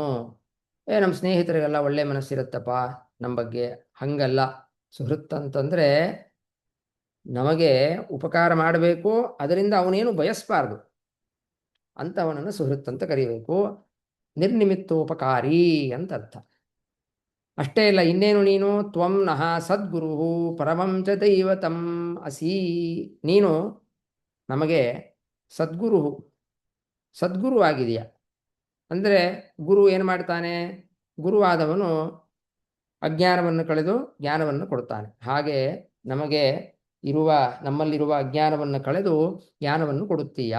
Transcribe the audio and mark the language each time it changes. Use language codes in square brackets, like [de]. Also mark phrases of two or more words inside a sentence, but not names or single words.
[kn] ನಮ್ಮ ಸ್ನೇಹಿತರಿಗೆಲ್ಲ ಒಳ್ಳೆಯ ಮನಸ್ಸಿರುತ್ತಪ್ಪ ನಮ್ಮ ಬಗ್ಗೆ, ಹಂಗಲ್ಲ. ಸುಹೃತ್ ಅಂತಂದರೆ ನಮಗೆ ಉಪಕಾರ ಮಾಡಬೇಕು, ಅದರಿಂದ ಅವನೇನು ಬಯಸ್ಬಾರ್ದು ಅಂತ ಅವನನ್ನು ಸುಹೃತ್ ಅಂತ ಕರಿಬೇಕು. ನಿರ್ನಿಮಿತ್ತೋಪಕಾರಿ ಅಂತ ಅರ್ಥ. ಅಷ್ಟೇ ಇಲ್ಲ, ಇನ್ನೇನು ನೀನು? [sa] ತ್ವಂ ನಃ ಸದ್ಗುರು ಪರಮಂ ಚ ದೈವತಂ ಅಸಿ. [kn] ನೀನು ನಮಗೆ ಸದ್ಗುರು ಆಗಿದೆಯಾ. ಅಂದರೆ ಗುರು ಏನು ಮಾಡ್ತಾನೆ? ಗುರುವಾದವನು ಅಜ್ಞಾನವನ್ನು ಕಳೆದು ಜ್ಞಾನವನ್ನು ಕೊಡ್ತಾನೆ. ಹಾಗೆ ನಮ್ಮಲ್ಲಿರುವ ಅಜ್ಞಾನವನ್ನು ಕಳೆದು ಜ್ಞಾನವನ್ನು ಕೊಡುತ್ತೀಯಾ.